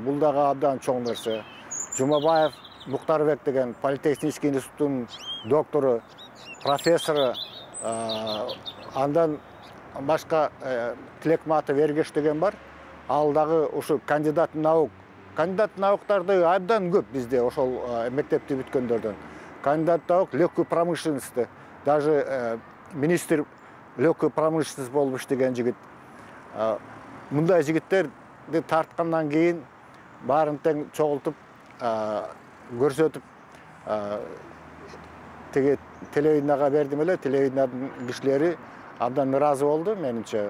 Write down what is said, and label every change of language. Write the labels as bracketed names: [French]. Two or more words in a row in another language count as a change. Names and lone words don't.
[Kyrgyz] Бул дагы абдан чоң нерсе. Жумабаев Муктарбек деген Политехнический институттун доктору, профессору, андан башка Тилекматов Эргеш деген бар. Ал дагы ушу [Russian] кандидат наук. [Kyrgyz] Кандидат науктарды абдан көп бизде, ошол мектепти бүткөндөрдөн. [Russian] Кандидат наук легкой промышленности, даже министр легкой промышленности [Kyrgyz] болуп иштеген жигит. Мындай жигиттерди тарткандан кийин баарын тең чогултуп көрсөтүп теге телевидениега бердим эле. Телевидениянын кишилери абдан ыраазы болду менимче.